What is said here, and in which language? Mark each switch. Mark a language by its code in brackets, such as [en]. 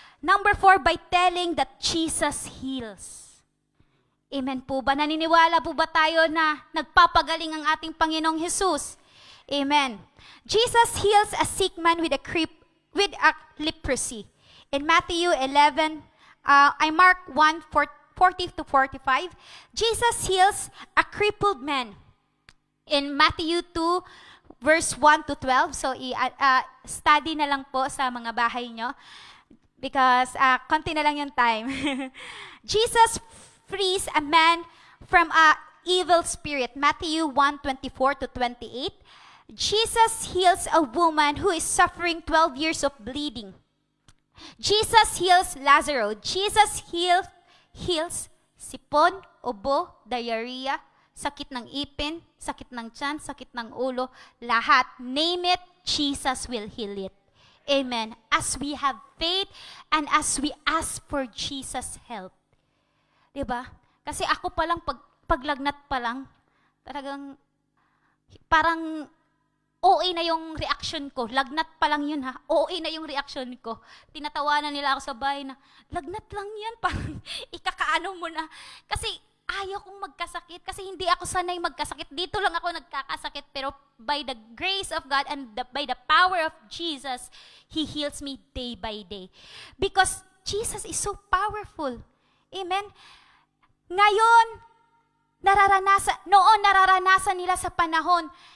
[en] Number 4, by telling that Jesus heals. [tl] Amen po ba? Naniniwala po ba tayo na nagpapagaling ang ating Panginoong Jesus? Amen. [en] Jesus heals a sick man with a leprosy. In Matthew 11, I mark 1:40 to 45, Jesus heals a crippled man. In Matthew 2, verse 1 to 12, [tl] so study na lang po sa mga bahay nyo because konti na lang yung time. [en] Jesus frees a man from a evil spirit. Matthew 1:24 to 28. Jesus heals a woman who is suffering 12 years of bleeding. Jesus heals Lazarus. Jesus heals [tl] sipon, ubo, diarrhea, sakit ng ipin, sakit ng tiyan, sakit ng ulo, lahat. [en] Name it, Jesus will heal it. Amen. As we have faith and as we ask for Jesus' help. [tl] Diba? Kasi ako palang, paglagnat pa lang, talagang, parang, OA na yung reaction ko. Lagnat pa lang yun ha. OA na yung reaction ko. Tinatawanan nila ako sa bahay na, lagnat lang yan. Parang ikakaano mo na. Kasi ayaw kong magkasakit. Kasi hindi ako sanay magkasakit. Dito lang ako nagkakasakit. [en] Pero by the grace of God and by the power of Jesus, He heals me day by day. Because Jesus is so powerful. [tl] Amen? Ngayon, nararanasan nila sa panahon.